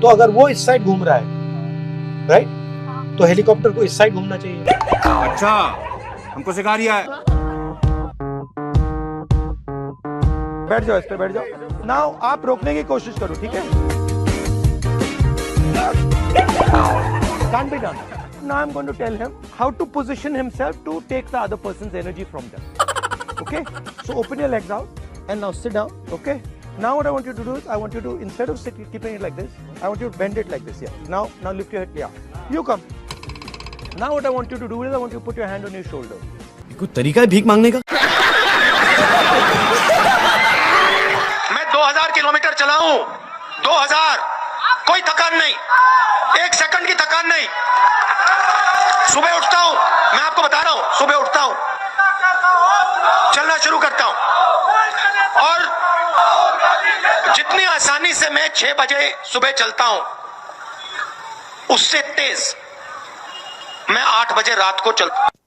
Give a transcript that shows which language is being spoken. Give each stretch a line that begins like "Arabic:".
Hindi: तो अगर वो इस साइड घूम रहा है, राइट, हाँ। तो हेलीकॉप्टर को इस साइड घूमना चाहिए। अच्छा, हमको सिखा रिया है। बैठ जाओ, इस पे बैठ जाओ। नाउ आप रोकने की कोशिश करो, ठीक है?
English: Can't be done. Now I'm going to tell him how to position himself to take the other person's energy from them. Okay? So open your legs out and now sit down. Okay? Now what I want you to do is, I want you to, instead of keeping it like this, I want you to bend it like this. Yeah. Now lift your head. Yeah. You come. Now what I want you to do is, I want you to put your hand on your shoulder.
Hindi: कोई तरीका है भीख मांगने का? मैं 2000 kilometre चलाऊं, 2000, कोई थकान नहीं, 1 सेकंड की थकान नहीं। सुबह उठता हूं, मैं आपको बता रहा हूं, सुबह उठता हूं, चलना शुरू करता हूं, और जितनी आसानी से मैं 6 बजे सुबह चलता हूं, उससे तेज मैं 8 बजे रात को चलता हूं।